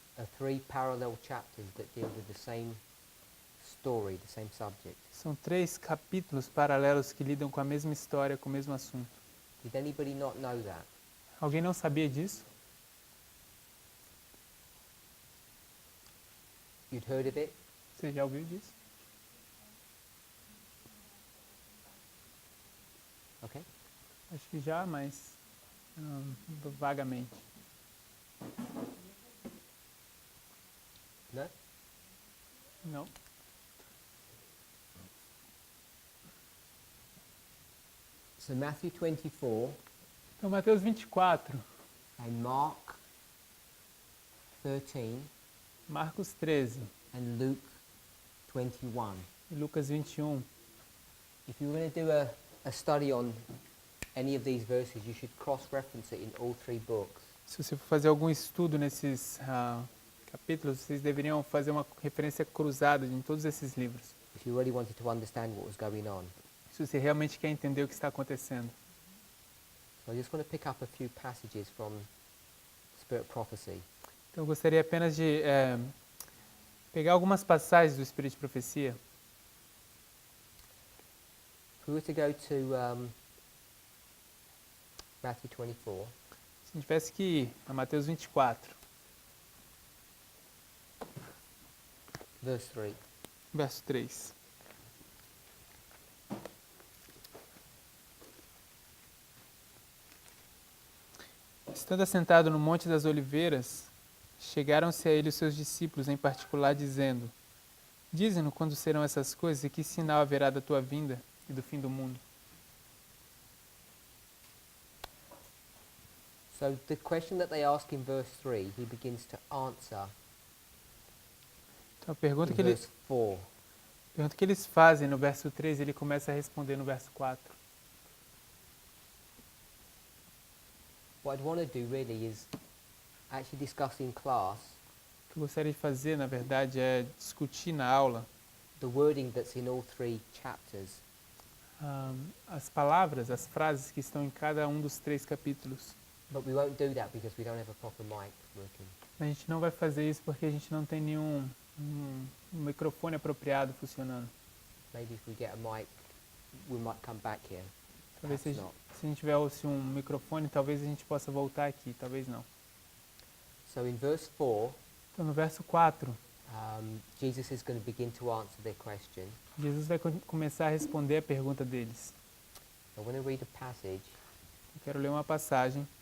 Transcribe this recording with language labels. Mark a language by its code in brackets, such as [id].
[en] are three parallel chapters that deal with the same story, the same subject. [pt] são 3 capítulos paralelos que lidam com a mesma história, com o mesmo assunto. [en] Did anybody not know that? [pt] Alguém não sabia disso? [en] You'd heard of it? [pt] Você já ouviu disso? [en] Okay. [pt] Acho que já, mas vagamente. [en] No? [pt] Não? [en] So Matthew 24 [pt] Então, Mateus 24, [en] and Mark 13 [pt] Marcos 13 [en] and Luke 21. [pt] e Lucas 21. [en] If you were going to do a study on any of these verses, you should cross-reference it in all three books. [pt] Se você for fazer algum estudo nesses capítulos, vocês deveriam fazer uma referência cruzada em todos esses livros. [en] If you really wanted to understand what was going on. [pt] Se você realmente quer entender o que está acontecendo. [en] So I just want to pick up a few passages from Spirit Prophecy. [pt] Então, eu gostaria apenas de pegar algumas passagens do Espírito de Profecia. [en] If we were to go to Matthew 24, [pt] Se a gente tivesse que ir a Mateus 24, [en] verse 3. [pt] verso 3. Estando assentado no Monte das Oliveiras, chegaram-se a ele os seus discípulos em particular, dizendo: Dize-nos quando serão essas coisas e que sinal haverá da tua vinda e do fim do mundo. [en] So the question that they ask in verse 3, he begins to answer [pt] Então, a pergunta [en] in [pt] que, [en] verse 4. [pt] pergunta que eles fazem no verso 3, ele começa a responder no verso 4. [en] What I'd want to do really is actually discuss in class [pt] O que eu gostaria de fazer, na verdade, é discutir na aula [en] the wording that's in all three chapters. [pt] as palavras, as frases que estão em cada um dos 3 capítulos. [en] But we won't do that because we don't have a proper mic working. [pt] A gente não vai fazer isso porque a gente não tem nenhum microfone apropriado funcionando. [en] Maybe if we get a mic, we might come back here. [pt] Talvez [en] Perhaps [pt] se [en] not. [pt] a gente tivesse um microfone, talvez a gente possa voltar aqui, talvez não. [en] So in verse 4, [pt] Então, no verso 4, [en] Jesus is going to begin to answer their question. [pt] Jesus vai começar a responder a pergunta deles. [en] I want to read a passage. [pt] Eu quero ler uma passagem,